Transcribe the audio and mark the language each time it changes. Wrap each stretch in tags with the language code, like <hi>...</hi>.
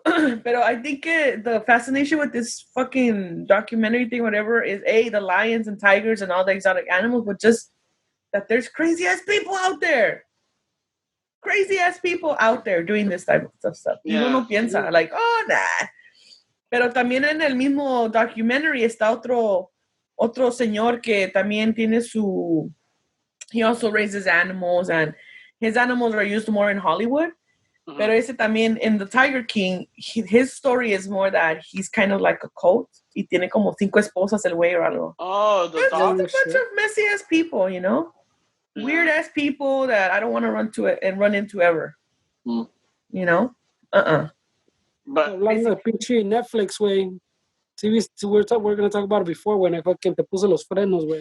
<en>But I think the fascination with this fucking documentary thing, whatever, is the lions and tigers and all the exotic animals, but just that there's crazy ass people out there. Crazy ass people out there doing this type of stuff. Yeah.</en> <es>Y uno no piensa, like, oh, nah. Pero también en el mismo documentary está otro señor que también tiene</es> <en>he also raises animals, and his animals are used more in Hollywood. Uh-huh.</en> <es>Pero ese también,</es> <en>in the Tiger King, his story is more that he's kind of like a cult.</en> <es>Y tiene como 5 esposas el güey or algo. Oh,</es> <en>There's just a bunch of messy ass people, Yeah. Weird ass people that I don't want to run into ever. Mm. But like the pinche Netflix way. See, we're going to talk about it before when I fucking</en> <es>te puse los frenos, güey.</es>